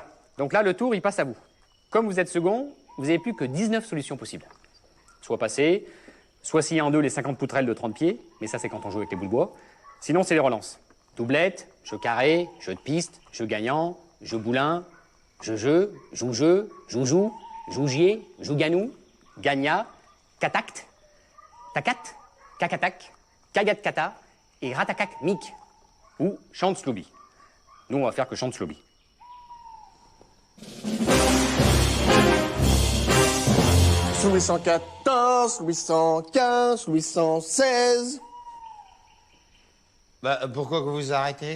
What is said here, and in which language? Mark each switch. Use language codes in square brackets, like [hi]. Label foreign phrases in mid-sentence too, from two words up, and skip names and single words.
[fr] Donc là, le tour, il passe à vous. Comme vous êtes second, vous avez plus que 19 solutions possibles. Soit passer, soit scier en deux les 50 poutrelles de 30 pieds, mais ça c'est quand on joue avec les bouts de bois. Sinon, c'est les relances. Doublette, jeu carré, jeu de piste, jeu gagnant, jeu boulin, jeu, joue-jeu, joue-joue, jougier, joue-ganou, gagna, catact, tacat, cacatac, cagat-cata et ratacac mic ou chante Slooby. Nous, on va faire que chante Slooby. Louis 114, Louis 115, Louis 116. Bah, pourquoi que vous arrêtez?